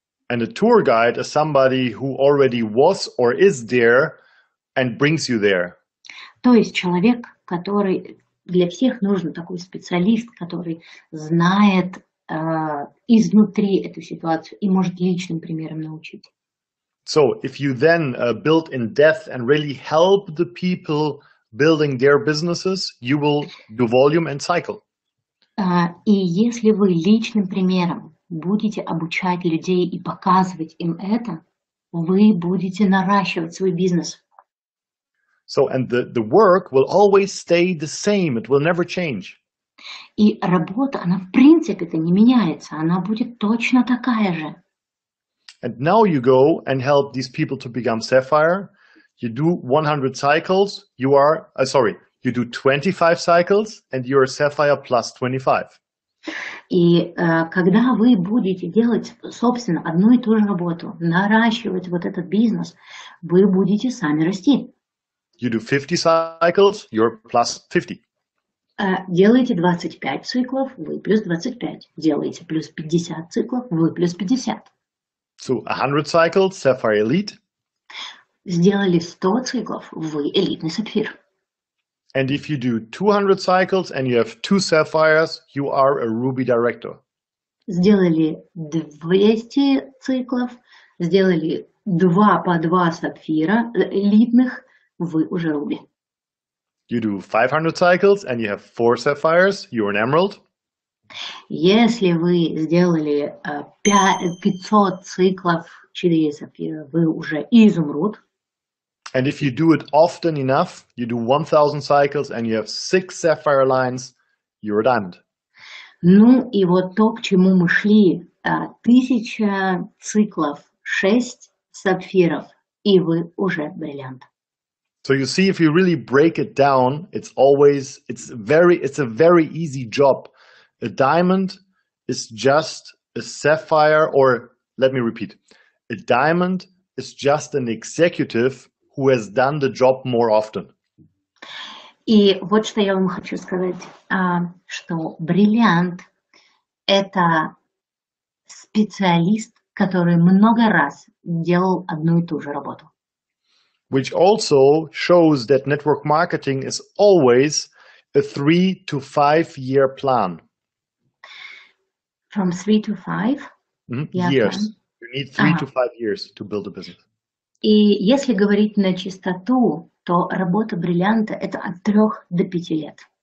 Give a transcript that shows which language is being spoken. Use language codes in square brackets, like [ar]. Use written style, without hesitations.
[en] And a tour guide is somebody who already was or is there and brings you there. [ru] То есть человек, который для всех нужен такой специалист, который знает изнутри эту ситуацию и может личным примером научить. [en] So if you then build in depth and really help the people building their businesses, you will do volume and cycle. [ru] И если вы личным примером будете обучать людей и показывать им это, вы будете наращивать свой бизнес. [en] So, and the work will always stay the same. It will never change. [ru] И работа, она в принципе-то не меняется, она будет точно такая же. [en] And now you go and help these people to become sapphire. You do 100 cycles. You are, you do 25 cycles and you're sapphire plus 25. [ru] И когда вы будете делать, собственно, одну и ту же работу, наращивать вот этот бизнес, вы будете сами расти. [en] You do 50 cycles, you're plus 50. [ru] Делаете 25 циклов, вы плюс 25. Делаете плюс 50 циклов, вы плюс 50. [en] So 100 cycles, sapphire elite. [ru] Сделали 100 циклов, вы элитный сапфир. [en] And if you do 200 cycles and you have 2 sapphires, you are a ruby director. [ru] Сделали 200 циклов, сделали 2 по 2 сапфира элитных, вы уже руби. [en] You do 500 cycles and you have 4 sapphires, you're an emerald. [ru] Если вы сделали 500 циклов, 4 сапфира, вы уже изумруд. [en] And if you do it often enough, you do 1000 cycles and you have 6 sapphire lines, you're a diamond. [ru] Ну и вот то, к чему мы шли, 1000 циклов, 6 сапфиров, и вы уже бриллиант. [en] So you see, if you really break it down, it's a very easy job. A diamond is just a sapphire, or let me repeat, a diamond is just an executive who has done the job more often. [ru] И вот что я вам хочу сказать, что бриллиант – это специалист, который много раз делал одну и ту же работу. [en] Which also shows that network marketing is always a 3 to 5 year plan. From 3 to 5 years. You need 3 to 5 years to build a business. [ru] И если говорить на чистоту, то работа бриллианта – это от 3 до 5 лет.